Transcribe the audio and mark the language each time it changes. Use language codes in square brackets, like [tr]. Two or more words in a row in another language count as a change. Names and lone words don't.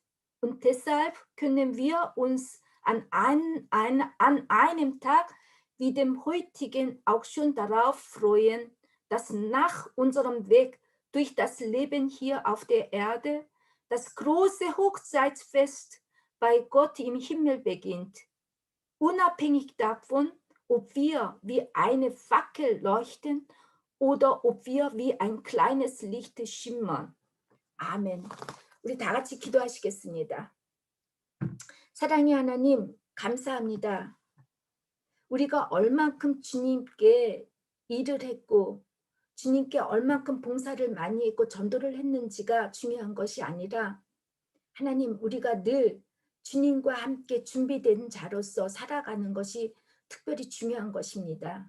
[de] Und deshalb können wir uns an einem Tag wie dem heutigen auch schon darauf freuen, dass nach unserem Weg durch das Leben hier auf der Erde das große Hochzeitsfest bei Gott im Himmel beginnt. Unabhängig davon, ob wir wie eine Fackel leuchten oder ob wir wie ein kleines Licht schimmern. Amen. [ko] 우리 다 같이 기도하시겠습니다. 사랑의 하나님, 감사합니다. 우리가 얼만큼 주님께 일을 했고 주님께 얼만큼 봉사를 많이 했고 전도를 했는지가 중요한 것이 아니라 하나님, 우리가 늘 주님과 함께 준비된 자로서 살아가는 것이 특별히 중요한 것입니다.